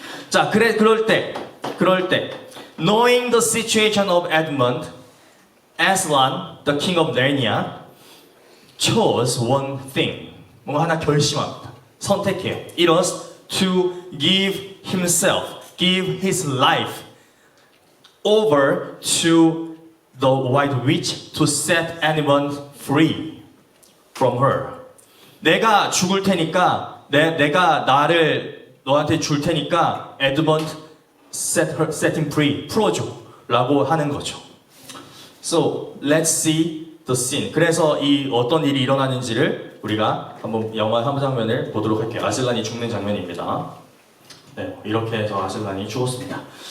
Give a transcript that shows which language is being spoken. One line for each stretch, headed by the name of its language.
Korean: 자, 그럴 때,
English: knowing the situation of Edmund, Aslan, the king of Narnia, chose one thing.
Korean: 뭔가 하나 결심합니다. 선택해요.
English: It was to give his life over to the white witch to set anyone free from her.
Korean: 내가 죽을 테니까, 내가 나를 너한테 줄 테니까 에드먼드
English: set him free,
Korean: 풀어줘 라고 하는 거죠.
English: So let's see the scene.
Korean: 그래서 이 어떤 일이 일어나는지를 우리가 한번 영화 한 장면을 보도록 할게요. 아슬란이 죽는 장면입니다. 네, 이렇게 해서 아슬란이 죽었습니다.